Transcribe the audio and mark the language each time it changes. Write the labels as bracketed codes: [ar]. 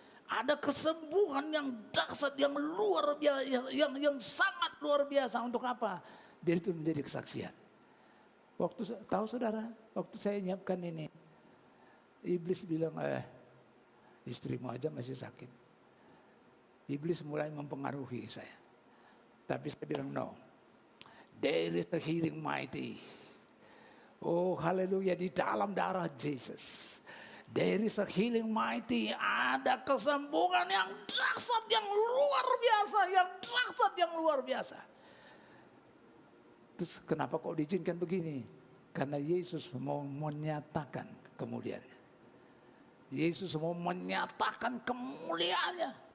[id] Ada kesembuhan yang dahsyat, yang luar biasa, yang sangat luar biasa. Untuk apa? Biar itu menjadi kesaksian. Tahu saudara, waktu saya nyiapkan ini, iblis bilang, istrimu aja masih sakit. Iblis mulai mempengaruhi saya. Tapi saya bilang no. [en] There is a healing mighty. [id] Oh haleluya, di dalam darah Yesus. [en] There is a healing mighty. [id] Ada kesembuhan yang dahsyat, yang luar biasa. Yang dahsyat, yang luar biasa. Terus kenapa kok diizinkan begini? Karena Yesus mau menyatakan kemuliaannya. Yesus mau menyatakan kemuliaannya.